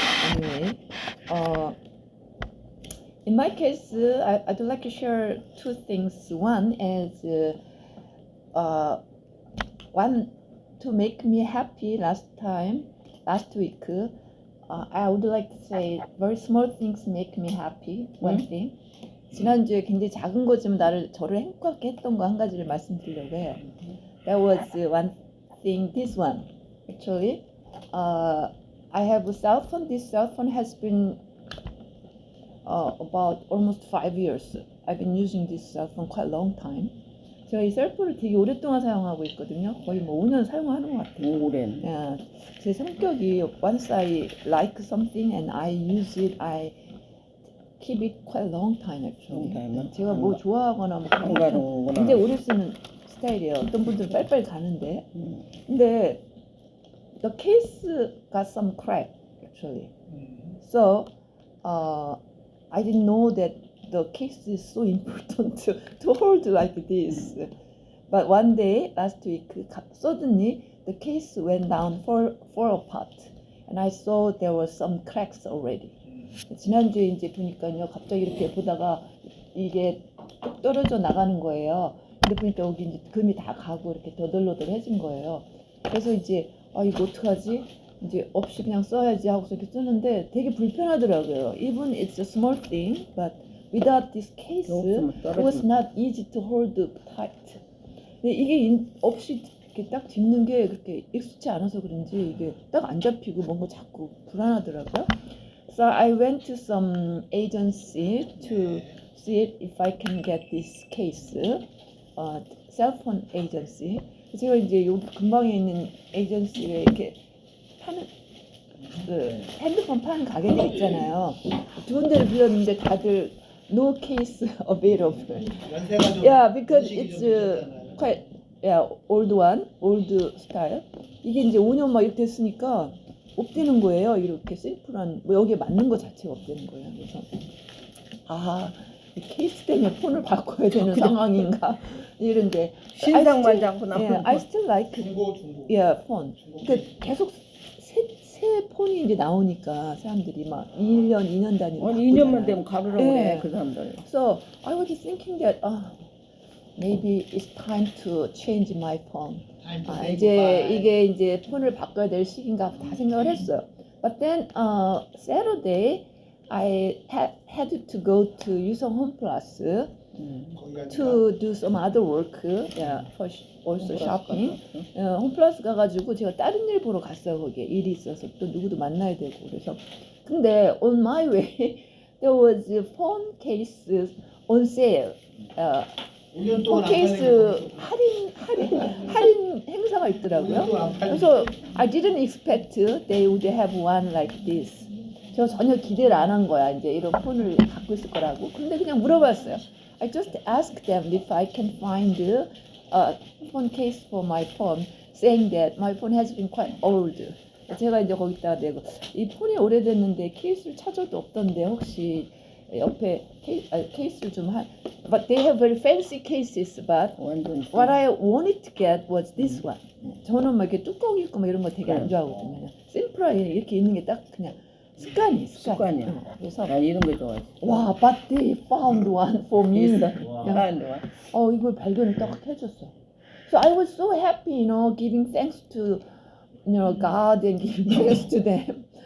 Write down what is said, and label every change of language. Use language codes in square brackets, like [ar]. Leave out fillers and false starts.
[en] Anyway, in my case, I'd like to share two things. One is one to make me happy last week. I would like to say very small things make me happy. One thing. [ko] 지난주에 굉장히 작은 거지만 저를 행복하게 했던 거 한 가지를 말씀드리려고 해요. [en] That was one thing. This one, actually, I have a cell phone. This cell phone has been about almost 5 years. I've been using this cell phone quite a long time. [ko] 제가 이 셀폰을 되게 오랫동안 사용하고 있거든요. 거의 뭐 5년 사용하는 것 같아요. 오랜. 예, 제 성격이 [en] once I like something and I use it, I keep it quite a long time actually. long time. [ko] 제가 뭐 좋아하거나 뭐 그런 거 한가로구나. 굉장히 오래 쓰는 스타일이에요. 어떤 분들은 빨리빨리 가는데. 근데 [en] the case got some crack actually. So I didn't know that the case is so important to hold like this. But one day last week, suddenly the case went down, fall apart, and I saw there were some cracks already. [ko] 지난주에 이제 보니까요, 갑자기 이렇게 보다가 이게 뚝 떨어져 나가는 거예요. 근데 보니까 여기 이제 금이 다 가고 이렇게 더덜더덜해진 거예요. 그래서 이제 이거 어떡하지? 이제 없이 그냥 써야지 하고서 이렇게 쓰는데 되게 불편하더라고요. [en] Even it's a small thing, but without this case, it was not easy to hold tight. [ko] 근데 이게 없이 이렇게 딱 짚는 게 그렇게 익숙치 않아서 그런지 이게 딱 안 잡히고 뭔가 자꾸 불안하더라고요. [en] So I went to some agency to see if I can get this case, cell phone agency. [ko] 제가 이제 여기 근방에 있는 에이전시에 이렇게 파는 그 핸드폰 파는 가게들 있잖아요. 두 군데를 빌렸는데 다들 [en] no case available. [ko] 연세가 좀 [en] Yeah, because [ko] 인식이 [en] it's [ko] 좀 늦었잖아요. [en] quite old one, old style. [ko] 이게 이제 5년 막 이렇게 됐으니까 없대는 거예요. 이렇게 심플한 뭐 여기에 맞는 거 자체가 없대는 거예요. 그래서 이 케이스 때문에 폰을 바꿔야 되는 상황인가 이런데 신상만 잡고 [en] yeah, I still like [ko] 중고. [en] phone. [ko] 그러니까 계속 새 폰이 이제 나오니까 사람들이 막 1년, 2년 단위로 아니 2년만 바꾸잖아요. 되면 가루라고 예. 그래 그 사람들. [en] So I was thinking that maybe it's time to change my phone. [ko] 이제 이게 이제 폰을 바꿔야 될 시기인가 다 생각을 했어요. [en] But then Saturday I had to go to 유성 홈플러스 to do some other work, for also shopping. [ko] 홈플러스 가가지고 제가 다른 일 보러 갔어요. 거기에 일이 있어서 또 누구도 만나야 되고 그래서. 근데 [en] on my way there was a phone case on sale. [ko] 5년 폰 동안 안 케이스 팔린 거 할인 행사가 있더라고요. 그래서 [en] I didn't expect they would have one like this. [ko] 저 전혀 기대를 안 한 거야. 이제 이런 폰을 갖고 있을 거라고. 근데 그냥 물어봤어요. [en] I just asked them if I can find a phone case for my phone, saying that my phone has been quite old. [ko] 제가 이제 거기다가 내고 이 폰이 오래됐는데 케이스를 찾아도 없던데 혹시 옆에 케이스를 좀 한. [en] But they have very fancy cases, but [ko] 완전 [en] what I wanted to get was this one. [ko] 저는 막 이렇게 뚜껑 있고 막 이런 거 되게 안 좋아하거든요. 그냥 심플하게 이렇게 있는 게 딱 그냥 습관이야. 습관이야. 그래서 난 이런 거 좋아해. [en] 와, but they found one for me. [ko] 있어. 와. 안 좋아. 이걸 발견을 딱 해줬어. [en] So I was so happy, giving thanks to, God and giving thanks to them.